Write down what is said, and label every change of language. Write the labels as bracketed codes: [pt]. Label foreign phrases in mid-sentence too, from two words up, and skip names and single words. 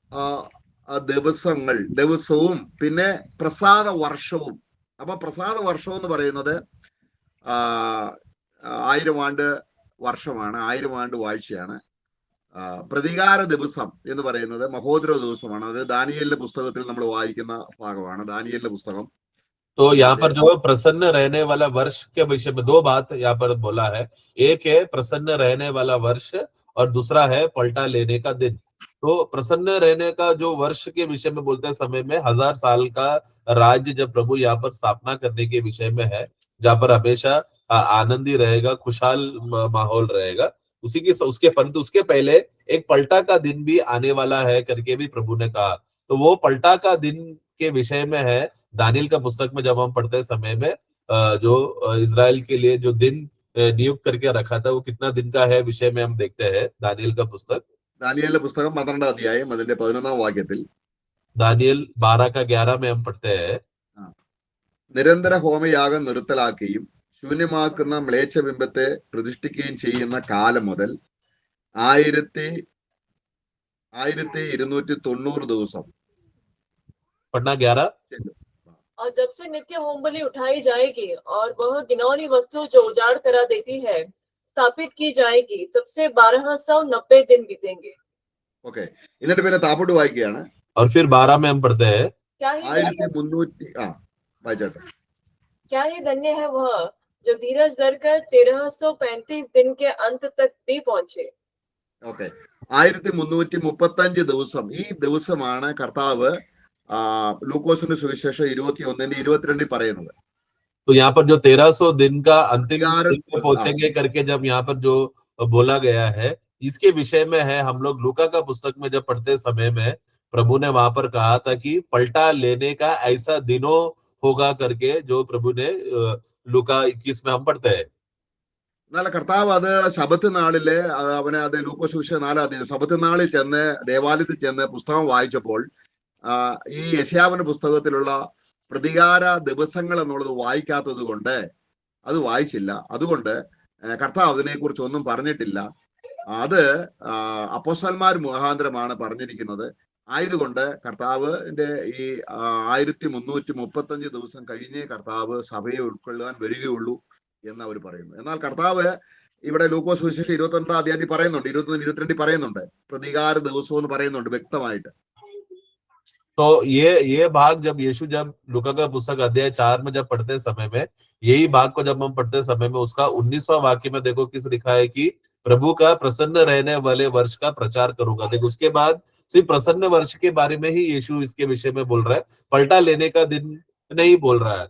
[ml] പ്രതികാര ദിവസവും പിന്നെ പ്രസാദ വർഷവും. അപ്പൊ പ്രസാദ വർഷം എന്ന് പറയുന്നത് 1000 ആണ്ട് വർഷമാണ്, 1000 ആണ്ട് വാഴ്ചയാണ്. പ്രതികാര ദിവസം എന്ന് പറയുന്നത് മഹോദര ദിവസമാണ്. അത് ദാനിയേലിന്റെ പുസ്തകത്തിൽ നമ്മൾ വായിക്കുന്ന ഭാഗമാണ്, ദാനിയേലിന്റെ പുസ്തകം. [hi] तो यहाँ पर जो प्रसन्न रहने वाला वर्ष के विषय में 2 बात यहाँ पर बोला है. एक है प्रसन्न रहने वाला वर्ष और दूसरा है पलटा लेने का दिन. तो प्रसन्न रहने का जो वर्ष के विषय में बोलते समय में 1000 साल का राज्य जब प्रभु यहाँ पर स्थापना करने के विषय में है, जहाँ पर हमेशा आनंदी रहेगा, खुशहाल माहौल रहेगा. परंतु उसके पहले एक पलटा का दिन भी आने वाला है करके भी प्रभु ने कहा. तो वो पलटा का दिन के विषय में है. दानियल का पुस्तक में जब हम पढ़ते समय में जो इजराइल के लिए जो दिन नियुक्त करके रखा था वो कितना दिन का है विषय में हम देखते हैं. दानियल का पुस्तक, [ml] ദാനിയേലിന്റെ പുസ്തകം 12 അധ്യായം അതിന്റെ 11 വാക്യത്തിൽ [hi] दानियल 12 का 11 में हम पढ़ते हैं. [ml] നിരന്തര ഹോമയാഗം നിർത്തലാക്കുകയും ശൂന്യമാക്കുന്ന മ്ലേച്ഛബിംബത്തെ പ്രതിഷ്ഠിക്കുകയും ചെയ്യുന്ന കാലം മുതൽ 1290 ദിവസം. [hi] पढ़ना 11. और जब से नित्य होमबलि उठाई जाएगी और वह गिनौनी वस्तु जो उजाड़ करा देती है स्थापित की जाएगी, तब से 1290 दिन बीतेंगे. [ml] ഓക്കെ, എന്നിട്ട് പിന്നെ താപ്പോട്ട് വായിക്കുകയാണ്. [hi] और फिर 12 में हम पढ़ते हैं. क्या ही [ml] 1300 വായിച്ചാട്ടെ. [hi] क्या ही धन्य है वह जो धीरज धरकर 1335 दिन के अंत तक भी पहुंचे. [ml] ഓക്കെ, 1335 ദിവസം. ഈ ദിവസമാണ് കർത്താവ് ലൂക്കോസിന്റെ സുവിശേഷം 21-22 പറയുന്നത്. [hi] तो यहाँ पर जो 1300 दिन का अंतिम दिन में पहुंचेंगे करके जब यहाँ पर जो बोला गया है, इसके विषय में है. हम लोग लूका का पुस्तक में जब पढ़ते समय में प्रभु ने वहां पर कहा था कि पलटा लेने का ऐसा दिनों होगा करके, जो प्रभु ने लूका 21 में हम पढ़ते हैं. [ml] എന്നാൽ കർത്താവ് അത് ശബത്ത് നാളില് അവനെ അത് ലൂക്കോസ് സുവിശേഷം 4 അധ്യായം ശബത്ത് നാളിൽ ചെന്ന് ദേവാലയത്തിൽ ചെന്ന് പുസ്തകം വായിച്ചപ്പോൾ ഈ യെശയ്യാവിന്റെ പുസ്തകത്തിലുള്ള പ്രതികാര ദിവസങ്ങൾ എന്നുള്ളത് വായിക്കാത്തത് കൊണ്ട് അത് വായിച്ചില്ല. അതുകൊണ്ട് കർത്താവ് അതിനെക്കുറിച്ച് ഒന്നും പറഞ്ഞിട്ടില്ല. അത് അപ്പോസ്തലന്മാർ മുഖാന്തരമാണ് പറഞ്ഞിരിക്കുന്നത്. ആയതുകൊണ്ട് കർത്താവിന്റെ ഈ 1335 ദിവസം കഴിഞ്ഞേ കർത്താവ് സഭയെ ഉൾക്കൊള്ളാൻ വരികയുള്ളൂ എന്ന് അവർ പറയുന്നു. എന്നാൽ കർത്താവ് ഇവിടെ ലൂക്കോസ് സുവിശേഷം 22 അധ്യായത്തിൽ പറയുന്നുണ്ട്, 21-22 പറയുന്നുണ്ട്, പ്രതികാര ദിവസം എന്ന് പറയുന്നുണ്ട് വ്യക്തമായിട്ട്. [hi] तो ये भाग जब यीशु जब लूका का पुस्तक अध्याय 4 में जब पढ़ते समय में, यही भाग को जब हम पढ़ते समय में उसका 19वां वाक्य में देखो किस लिखा है कि प्रभु का प्रसन्न रहने वाले वर्ष का प्रचार करूंगा. देखो उसके बाद सिर्फ प्रसन्न वर्ष के बारे में ही यीशु इसके विषय में बोल रहा है, पलटा लेने का दिन नहीं बोल रहा है.